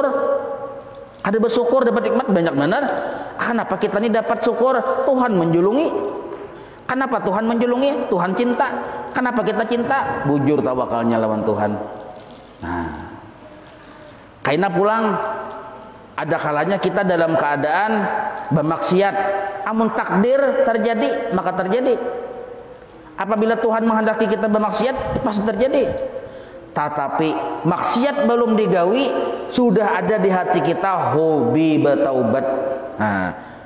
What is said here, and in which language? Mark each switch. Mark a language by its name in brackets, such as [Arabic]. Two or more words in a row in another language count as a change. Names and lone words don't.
[Banjar] Ada bersyukur dapat nikmat banyak benar. Kenapa kita ini dapat syukur? Tuhan menjulungi. Kenapa Tuhan menjulungi? [Indonesian] Tuhan cinta. Kenapa kita cinta? [Banjar] Bujur tawakalnya lawan Tuhan. Nah, karena pulang ada kalanya kita dalam keadaan bermaksiat. Amun takdir terjadi, maka terjadi. Apabila Tuhan menghendaki kita bermaksiat, pasti terjadi. Tetapi maksiat belum digawi, sudah ada di hati kita hobi bertaubat.